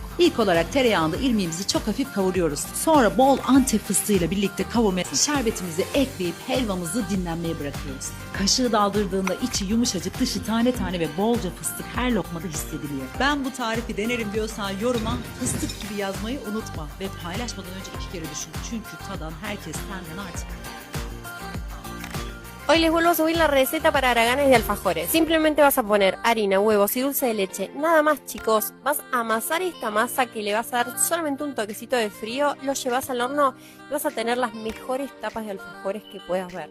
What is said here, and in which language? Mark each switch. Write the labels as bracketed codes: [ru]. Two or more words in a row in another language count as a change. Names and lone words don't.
[tr] İlk olarak tereyağında irmiğimizi çok hafif kavuruyoruz. Sonra bol antep fıstığıyla birlikte kavurmaya şerbetimizi ekleyip helvamızı dinlenmeye bırakıyoruz. Kaşığı daldırdığında içi yumuşacık, dışı tane tane ve bolca fıstık her lokmada hissediliyor. Ben bu tarifi denerim diyorsan yoruma fıstık gibi yazmayı unutma ve paylaşmadan önce 2 kere düşün. Çünkü tadan herkes senden artık. [es] Hoy les vuelvo a subir la receta para haraganes de alfajores. Simplemente vas a poner harina, huevos y dulce de leche. Nada más, chicos. Vas a amasar esta masa que le vas a dar solamente un toquecito de frío. Lo llevas al horno y vas a tener las mejores tapas de alfajores que puedas ver.